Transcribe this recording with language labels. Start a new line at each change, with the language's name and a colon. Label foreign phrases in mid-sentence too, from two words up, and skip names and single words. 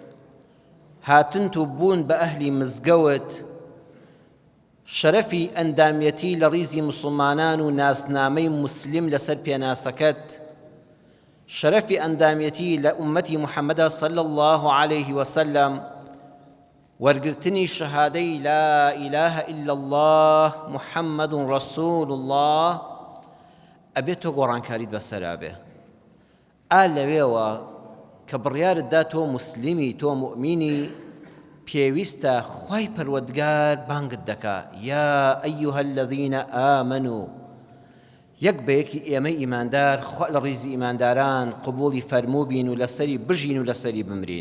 Central Kurdish: هاتنت و بوون بە ئەهلی مزگەوت، شەرەفی ئەندامەتی لە ڕیزی موسڵمانان و ناسنامەی موسلیم لەسەر پێناسەکەت، شەرەفی ئەندامەتی لە ئومەتی محەممەدا
Arabic: صلی الله عليه وسلم،
Central Kurdish: وەرگرتنی شەهادەی
Arabic: لا إله إلا الله محەممەد رەسوول الله،
Central Kurdish: ئەبێت تۆ گۆڕانکاریت بەسەرا بێ. لەوێوە کە بڕیارتدا تۆ موسلیمی، تۆ مؤمینی، پێویستە خوای پەروەردگار بانگت دەکا
Arabic: یا ئەیها الذین ئامنوا،
Central Kurdish: یەک بەیەکی ئێمە ئیماندار خوا لە ڕیزی ئیمانداران قبوڵی فەرموو بین و لەسەری بژین و لەسەری بمرین.